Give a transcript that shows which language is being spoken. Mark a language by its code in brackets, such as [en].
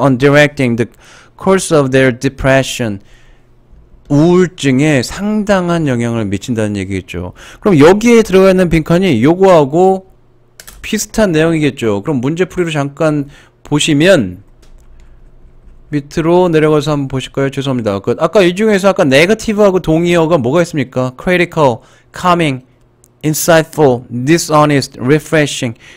[en] On directing the course of their depression. [ko] 우울증에 상당한 영향을 미친다는 얘기겠죠. 그럼 여기에 들어가 있는 빈칸이 요거하고 비슷한 내용이겠죠. 그럼 문제풀이로 잠깐 보시면 밑으로 내려가서 한번 보실까요? 죄송합니다. 아까 이 중에서 아까 negative하고 동의어가 뭐가 있습니까? [en] critical, calming, insightful, dishonest, refreshing.